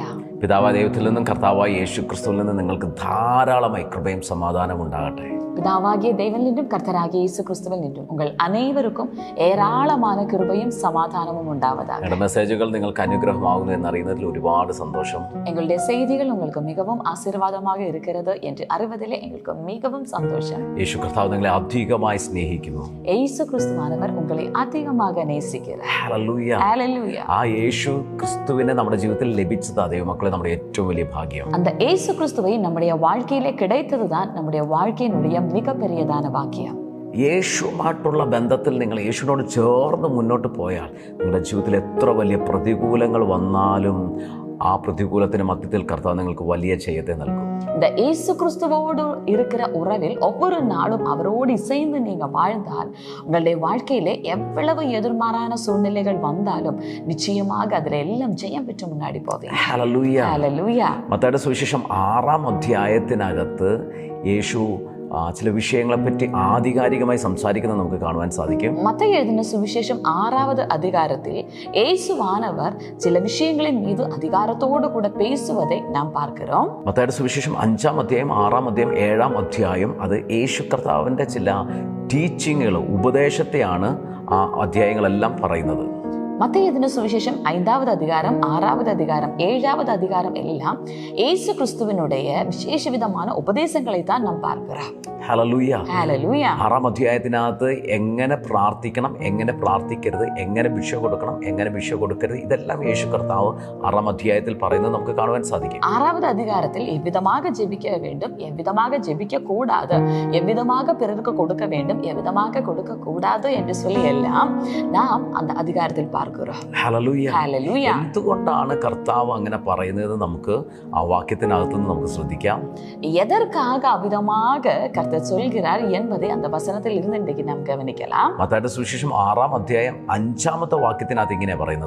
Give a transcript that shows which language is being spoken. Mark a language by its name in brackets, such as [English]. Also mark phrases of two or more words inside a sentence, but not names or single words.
[Malayalam] പിതാവായ ദൈവത്തിൽ നിന്നും കർത്താവായ യേശു ക്രിസ്തുവിൽ നിന്നും നിങ്ങൾക്ക് ധാരാളമായി കൃപയും സമാധാനം ഉണ്ടാകട്ടെ. [Tamil] பிதாவாகிய தேவன் நின்றும் கர்த்தராகிய இயேசு கிறிஸ்துவில் நின்றும் உங்கள் அனைவருக்கும் ஏராளமான கிருபையும் சமாதானமும் உண்டாவதாக. [Malayalam] നിങ്ങളുടെ മെസ്സേജുകൾ നിങ്ങൾക്ക് അനുഗ്രഹമാകുന്നു എന്നറിയുന്നതിൽ ഒരുപാട് സന്തോഷം. [Tamil] எங்களுடைய செய்திகள் உங்களுக்கு மிகவும் ஆசீர்வாதமாக இருக்கிறது என்று அறிவதிலே எங்களுக்கு மிகவும் சந்தோஷம். [Malayalam] യേശു കർത്താവ് നിങ്ങളെ അധികമായി സ്നേഹിക്കുന്നു. [Tamil] இயேசு கிறிஸ்துவானவர் உங்களை அதிகமாக நேசிக்கிறார். [Malayalam] ഹല്ലേലൂയ. [Tamil] ஹல்லேலூய. [Malayalam] ആ യേശു ക്രിസ്തുവിനെ നമ്മുടെ ജീവിതത്തിൽ ലഭിച്ചത് ദൈവമക്കളെ നമ്മുടെ ഏറ്റവും വലിയ ഭാഗ്യം. [Tamil] அந்த இயேசு கிறிஸ்துவை நம்முடைய வாழ்க்கையிலே கிடைத்ததுதான் நம்முடைய வாழ்க்கையினுடைய மிகப்பெரியதான பாக்கியம். [Malayalam] യേശുവുമായിട്ടുള്ള ബന്ധത്തിൽ നിങ്ങൾ യേശുവിനോട് ചേർന്ന് മുന്നോട്ട് പോയാൽ നിങ്ങളുടെ ജീവിതത്തിൽ എത്ര വലിയ പ്രതികൂലങ്ങൾ വന്നാലും ആ പ്രതികൂലത്തിന് മധ്യത്തിൽ കർത്താവ് നിങ്ങൾക്ക് വലിയ ജയത്തെ നൽകും. [Tamil] இந்த இயேசு கிறிஸ்துவோடு இருக்கிற உறவில் ஒவ்வொரு நாளும் அவரோடு இசைந்து நீங்க வாழ்ந்தால் உங்களுடைய வாழ்க்கையிலே எவ்வளவு எதிர்மாறான சூழ்நிலைகள் வந்தாலும் நிச்சயமாக அதில் எல்லாம் ஜெயம் பெற்று முன்னாடி போவீங்க. [Malayalam] ഹല്ലേലൂയ. ഹല്ലേലൂയ. മത്തായിയുടെ സുവിശേഷം 6-ാം അധ്യായത്തിനകത്ത് യേശു ചില വിഷയങ്ങളെപ്പറ്റി ആധികാരികമായി സംസാരിക്കുന്നത് നമുക്ക് കാണുവാൻ സാധിക്കും. [Tamil] மத்தேயு எழுதின சுவிசேஷம் 6வது அதிகாரத்தில் இயேசுவானவர் சில விஷயங்களின் மீது அதிகாரத்தோடு கூட பேசுவதை நாம் பார்க்கிறோம். [Malayalam] മത്തായിയുടെ സുവിശേഷം 5-ാം അധ്യായം 6-ാം അധ്യായം 7-ാം അധ്യായം അത് യേശു കർത്താവിൻ്റെ ചില ടീച്ചിങ്ങുകൾ ഉപദേശത്തെയാണ് ആ അധ്യായങ്ങളെല്ലാം പറയുന്നത്. [Tamil] மத்தேயு எழுதின சுவிசேஷம் 5வது அதிகாரம் 6வது அதிகாரம் 7வது அதிகாரம் எல்லாம் இயேசு கிறிஸ்துவினுடைய விசேஷ விதமான உபதேசங்களை தான் நாம் பார்க்கிறோம். [Malayalam] ഹല്ലേലൂയ. ഹല്ലേലൂയ. 6-ാം അധ്യായത്തിനകത്ത് എങ്ങനെ പ്രാർത്ഥിക്കണം, എങ്ങനെ പ്രാർത്ഥിക്കരുത്, എങ്ങനെ ഭിക്ഷ കൊടുക്കണം, എങ്ങനെ ഭിക്ഷ കൊടുക്കരുത്, ഇതെല്ലാം യേശു കർത്താവ് 6-ാം അധ്യായത്തിൽ പറയുന്നത് നമുക്ക് കാണുവാൻ സാധിക്കും. [Tamil] 6வது அதிகாரத்தில் எவ்விதமாக ஜெபிக்க வேண்டும், எவ்விதமாக ஜெபிக்க கூடாது, எவ்விதமாக பிறருக்கு கொடுக்க வேண்டும், எவ்விதமாக கொடுக்க கூடாது என்று சொல்லி எல்லாம் நாம் அந்த அதிகாரத்தில் பார்க்கிறோம். [Malayalam] ഹല്ലേലൂയ. ഹല്ലേലൂയ. എന്തുകൊണ്ടാണ് കർത്താവ് അങ്ങനെ പറയുന്നത് നമുക്ക് ആ വാക്യത്തിനകത്ത് നിന്ന് നമുക്ക് ശ്രദ്ധിക്കാം. [Tamil] எதற்காக அவ்விதமாக கர்த்தர் சொல்கிறார் என்பதை அந்த வசனத்தில் இருந்து இன்றைக்கு நாம் கவனிக்கலாம். [Malayalam] മത്തായിയുടെ സുവിശേഷം 6-ാം അധ്യായം 5-ാമത്തെ വാക്യത്തിനകത്ത് ഇങ്ങനെ പറയുന്നത്,